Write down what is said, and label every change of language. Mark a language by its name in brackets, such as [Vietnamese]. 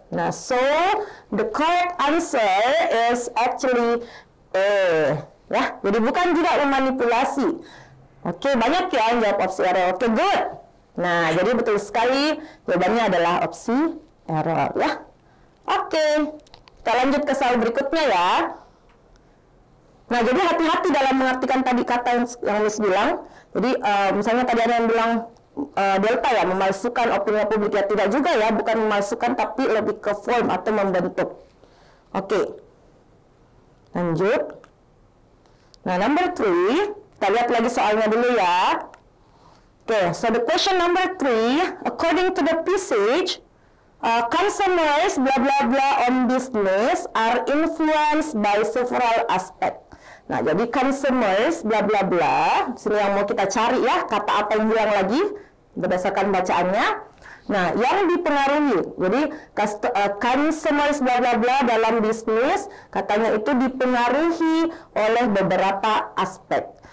[English] Nah, so the correct answer is actually A. [Indonesian] Ya, jadi bukan juga memanipulasi. Oke, banyak ya yang jawab opsi error. Oke, good. Nah, jadi betul sekali jawabannya adalah opsi error ya. Oke, kita lanjut ke soal berikutnya ya. Nah, jadi hati-hati dalam mengartikan tadi kata yang Miss bilang. Jadi, misalnya tadi ada yang bilang delta ya, memalsukan opini publik ya. Tidak juga ya, bukan memalsukan, tapi lebih ke form atau membentuk. Oke. Lanjut. [English] Nah, number 3. [Indonesian] Kita lihat lagi soalnya dulu ya. [English] Oke, so the question number 3. According to the passage, consumers blah blah blah on business are influenced by several aspects. [Indonesian] Nah, jadi consumers bla bla bla, sini yang mau kita cari ya, kata apa yang hilang lagi berdasarkan bacaannya. Nah, yang dipengaruhi. Jadi consumers bla bla bla dalam bisnis katanya itu dipengaruhi oleh beberapa aspek.